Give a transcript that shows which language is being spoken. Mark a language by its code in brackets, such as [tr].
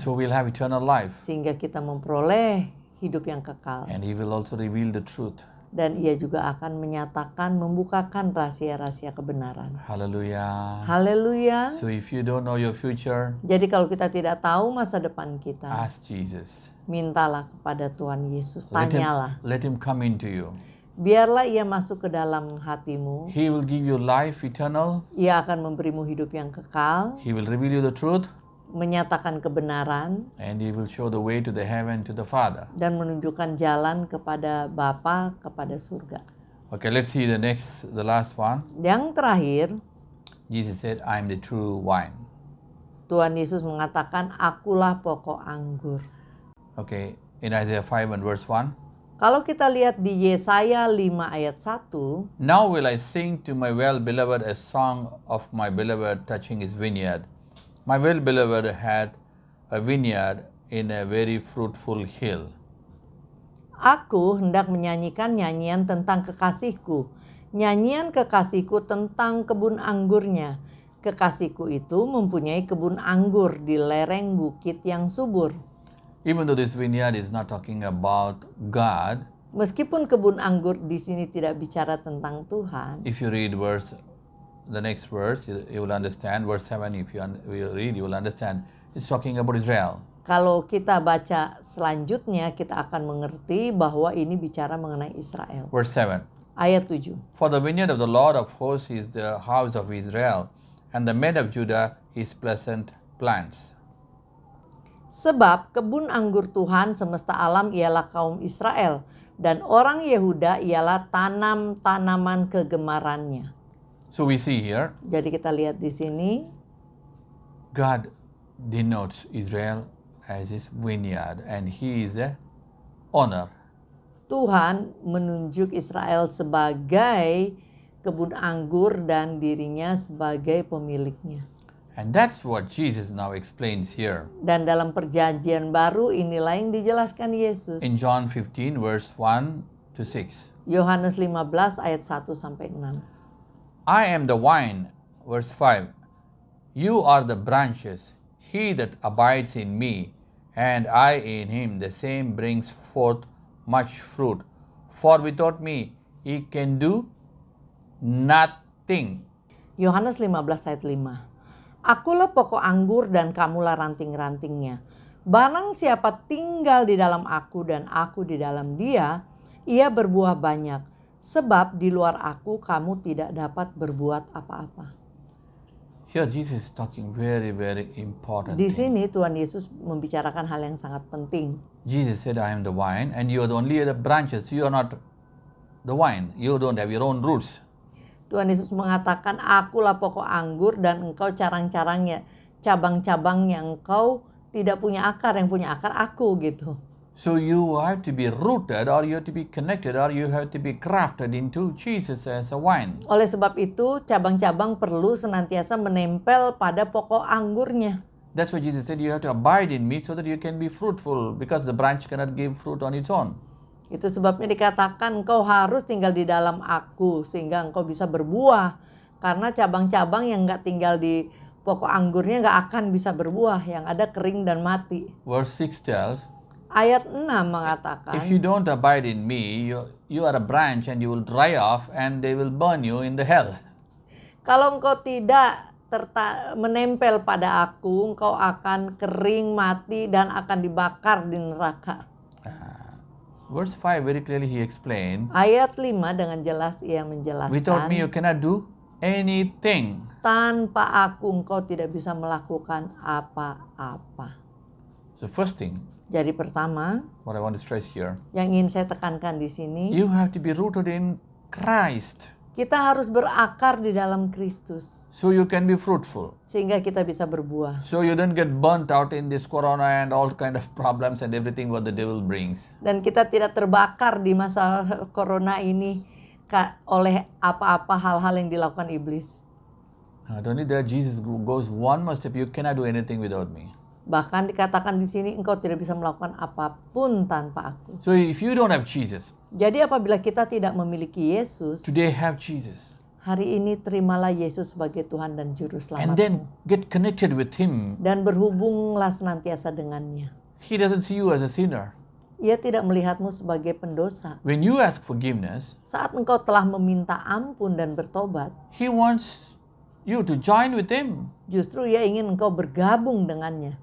[en] So we'll have eternal life. [id] Sehingga kita memperoleh hidup yang kekal. [en] And He will also reveal the truth. [id] Dan Ia juga akan menyatakan, membukakan rahasia-rahasia kebenaran. [en] Hallelujah. [id] Haleluya. [en] So if you don't know your future, [id] Jadi kalau kita tidak tahu masa depan kita, [en] ask Jesus. [id] mintalah kepada Tuhan Yesus, tanyalah. [en] Let him come into you. [id] Biarlah Ia masuk ke dalam hatimu. [en] He will give you life eternal. [id] Ia akan memberimu hidup yang kekal, [en] He will reveal you the truth. [id] menyatakan kebenaran, [en] And He will show the way to the heaven, to the Father. [id] dan menunjukkan jalan kepada Bapa, kepada surga. [en] Okay, let's see the last one. [id] Yang terakhir, [en] Jesus said, I am the true wine. [id] Tuhan Yesus mengatakan, akulah pokok anggur. [en] Okay, in Isaiah 5 and verse 1. [id] Kalau kita lihat di Yesaya 5 ayat 1, [en] Now will I sing to my well-beloved a song of my beloved touching his vineyard. My well-beloved had a vineyard in a very fruitful hill. [id] aku hendak menyanyikan nyanyian tentang kekasihku. Nyanyian kekasihku tentang kebun anggurnya. Kekasihku itu mempunyai kebun anggur di lereng bukit yang subur. [en] Even though this vineyard is not talking about God, [id] Meskipun kebun anggur di sini tidak bicara tentang Tuhan, [en] if you read the next verse, you will understand. Verse 7, if you read, you will understand. It's talking about Israel. [id] kalau kita baca selanjutnya, kita akan mengerti bahwa ini bicara mengenai Israel. [en] Verse 7. [id] Ayat 7. [en] For the vineyard of the Lord of hosts is the house of Israel, and the men of Judah his pleasant plants. [id] Sebab kebun anggur Tuhan semesta alam ialah kaum Israel, dan orang Yehuda ialah tanam-tanaman kegemarannya. [en] So we see here, [id] Jadi kita lihat di sini, [en] God denotes Israel as his vineyard, and he is the owner. [id] Tuhan menunjuk Israel sebagai kebun anggur dan dirinya sebagai pemiliknya. [en] And that's what Jesus now explains here. [id] Dan dalam perjanjian baru inilah yang dijelaskan Yesus. [en] In John 15, verse 1 to 6. [id] Yohanes 15 ayat 1 sampai 6. [en] I am the vine, verse 5. You are the branches. He that abides in me, and I in him, the same brings forth much fruit. For without me, ye can do nothing. [id] Yohanes 15 ayat 5. Akulah pokok anggur dan kamulah ranting-rantingnya. Barang siapa tinggal di dalam aku dan aku di dalam dia, ia berbuah banyak. Sebab di luar aku kamu tidak dapat berbuat apa-apa. [en] Here Jesus is talking very, very important [id] Di [en] thing. [id] sini Tuhan Yesus membicarakan hal yang sangat penting. [en] Jesus said, I am the vine, and you are only the branches. You are not the vine. You don't have your own roots. [id] Tuhan Yesus mengatakan, akulah pokok anggur dan engkau carang-carangnya, cabang-cabangnya, engkau tidak punya akar, yang punya akar aku gitu. [en] So you have to be rooted, or you have to be connected, or you have to be grafted into Jesus as a vine. [id] Oleh sebab itu, cabang-cabang perlu senantiasa menempel pada pokok anggurnya. [en] That's why Jesus said you have to abide in me so that you can be fruitful, because the branch cannot give fruit on its own. [id] Itu sebabnya dikatakan engkau harus tinggal di dalam aku sehingga engkau bisa berbuah. Karena cabang-cabang yang nggak tinggal di pokok anggurnya nggak akan bisa berbuah, yang ada kering dan mati. [en] Verse 6 tells, [id] Ayat 6 mengatakan, [en] if you don't abide in me, you are a branch and you will dry off and they will burn you in the hell. [id] kalau engkau tidak menempel pada aku, engkau akan kering, mati, dan akan dibakar di neraka. [en] Verse 5 very clearly he explained, [id] Ayat 5 dengan jelas ia [en] without me you cannot do anything. [id] tanpa aku engkau tidak bisa melakukan apa-apa. [en] So first thing, [id] Jadi pertama, [en] what I want to stress here, [id] yang ingin saya tekankan di sini, [en] you have to be rooted in Christ [id] kita harus berakar di dalam Kristus [en] so you can be fruitful. [id] sehingga kita bisa berbuah. [en] So you don't get burnt out in this corona and all kind of problems and everything what the devil brings. [id] Dan kita tidak terbakar di masa corona ini oleh apa-apa hal-hal yang dilakukan iblis. [en] Not only that, Jesus goes one more step, you cannot do anything without me. [id] Bahkan dikatakan di sini engkau tidak bisa melakukan apapun tanpa aku. [en] So if you don't have Jesus, [id] Jadi apabila kita tidak memiliki Yesus, [en] today have Jesus. [id] hari ini terimalah Yesus sebagai Tuhan dan Juru [en] And then [id] Selamatmu. [en] get connected with Him. [id] Dan berhubunglah senantiasa dengannya. [en] He doesn't see you as a sinner. [id] Ia tidak melihatmu sebagai pendosa. [en] When you ask forgiveness, [id] Saat engkau telah meminta ampun dan bertobat, [en] He wants you to join with Him. [id] justru ia ingin engkau bergabung dengannya.